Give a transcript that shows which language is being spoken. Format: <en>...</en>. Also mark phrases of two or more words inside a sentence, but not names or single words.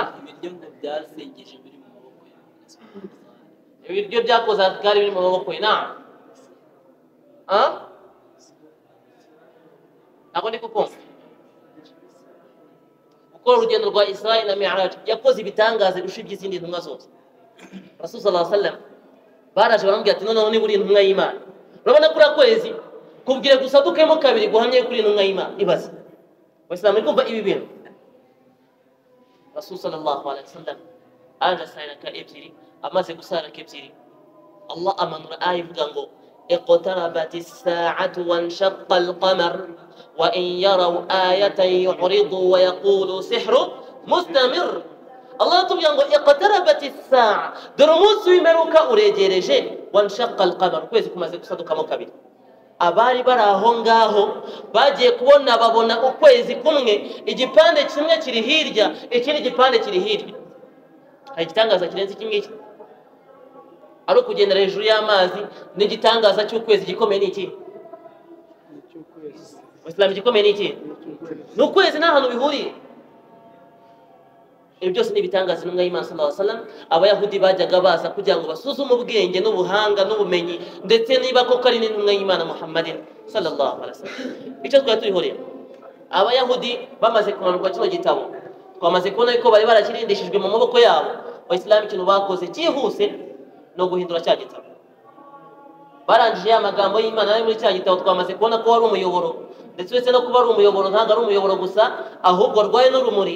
<rw>ibiryo ngo byasengeje biri mu maboko yawe ibiryo byakoze bwari biri mu maboko ye na ako ndi kukumva gukora urugendo rwa Israel na Mi'raj yakoze ibitangaza birusha iby'izindi ntumwa zose. Rasul</rw> <ar>صلى الله عليه وسلم</ar> <rw>baraje baramubwira ati noneho ni buri intumwa y'Imana urabona kuri akwezi kubwire gusa dukemo kabiri guhamye kuri intumwa y'Imana ibaze Waislamu kumva ibi bintu. Rasul</rw> <ar>صلى الله عليه وسلم</ar> <rw>arasayira ka ebyiri amaze gusara kebyiri Allah amanura ayi vuga ngo</rw> <ar>اقتربت الساعة وانشق القمر وإن يروا آية يعرضوا ويقولوا سحر مستمر.</ar> <rw>Allah tubwira ngo</rw> <ar>اقتربت الساعة</ar> <rw>dore umunsi w'imperuka uregereje</rw> <ar>وانشق القمر</ar> <rw>kwezi kumaze gusadukamo kabiri. Abari bari aho ngaho bagiye kubona babona ukwezi kumwe igipande kimwe kiri hirya ikindi gipande kiri hirya. Hari igitangaza kirenze iki ngiki ari ukugendera hejuru y'amazi n'igitangaza cy'ukwezi gikomeye n'iki Islam gikomeye n'iki n'ukwezi nta hantu bihuriye. Ibi byose ni ibitangaza intumwa y'Imana</rw> <ar>صلى الله عليه وسلم</ar> <rw>abayahudi bajyaga baza kugira ngo basuzume ubwenge n'ubuhanga n'ubumenyi ndetse niba koko ari n'intumwa y'Imana</rw> <ar>محمد صلى الله عليه وسلم.</ar> <rw>Icyo twari turihuriye abayahudi bamaze kumanuka kino gitabo twamaze kubona yuko bari barakirindishijwe mu maboko yabo. Abayisilamu ikintu bakoze cyihuse no guhindura cya gitabo. Barangije ya magambo y'Imana ari muri cya gitabo twamaze kubona ko wari umuyoboro ndetse uretse no kuba ari umuyoboro ntabwo ari umuyoboro gusa ahubwo rwaye n'urumuri.</rw>